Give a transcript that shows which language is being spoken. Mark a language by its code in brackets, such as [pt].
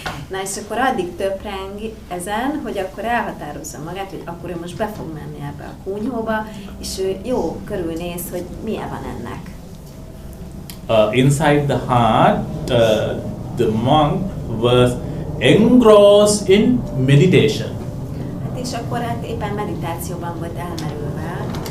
[hu] Na és akkor addig töpreng ezen, hogy akkor elhatározza magát, hogy akkor ő most be fog menni ebbe a kunyhóba, és ő jó körülnéz, hogy milyen van ennek. [en] Inside the heart, the monk was engrossed in meditation. [hu] Hát és akkor hát éppen meditációban volt elmerülve.